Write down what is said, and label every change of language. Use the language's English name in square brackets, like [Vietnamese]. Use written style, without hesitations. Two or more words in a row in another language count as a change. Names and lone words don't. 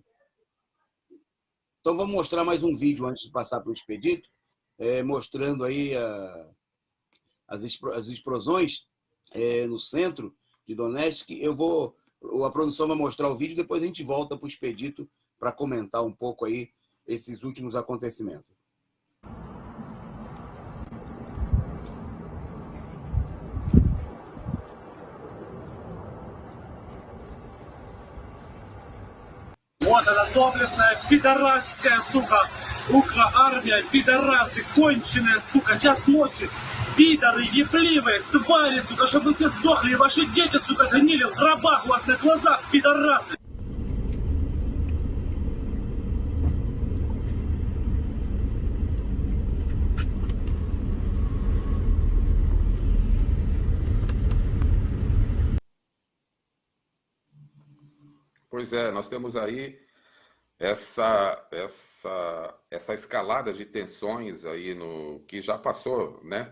[Portuguese] Então, vamos mostrar mais um vídeo antes de passar para o Expedito, mostrando aí as explosões no centro de Donetsk. A produção vai mostrar o vídeo, depois a gente volta para o Expedito para comentar um pouco aí esses últimos acontecimentos. [Russian] Вот эта доблестная пидорасская, сука, Укроармия, пидорасы, конченая, сука, час ночи, пидоры, ебливые, твари, сука, чтобы вы все сдохли, и ваши дети, сука, сгнили в гробах у вас на глазах, пидорасы. [Portuguese] Pois é, nós temos aí essa escalada de tensões aí no que já passou, né?